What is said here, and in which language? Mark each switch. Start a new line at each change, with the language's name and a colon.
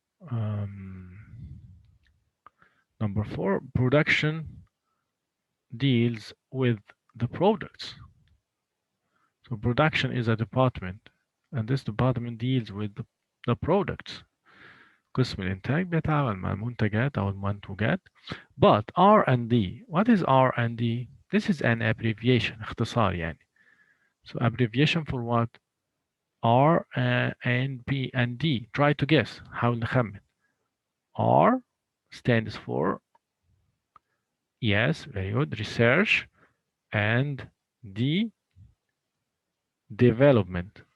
English: Number 4, production deals with the products. So production is a department, and this department deals with the products.
Arabic: قسم الإنتاج بيتعامل مع المنتجات أو المنتوجات.
English: But R&D, what is R&D? This is an abbreviation,
Arabic: اختصار يعني.
English: So abbreviation for what? R and B and D. Try to guess.
Arabic: حاول نخمن.
English: R stands for, yes, very good, research, and D, development.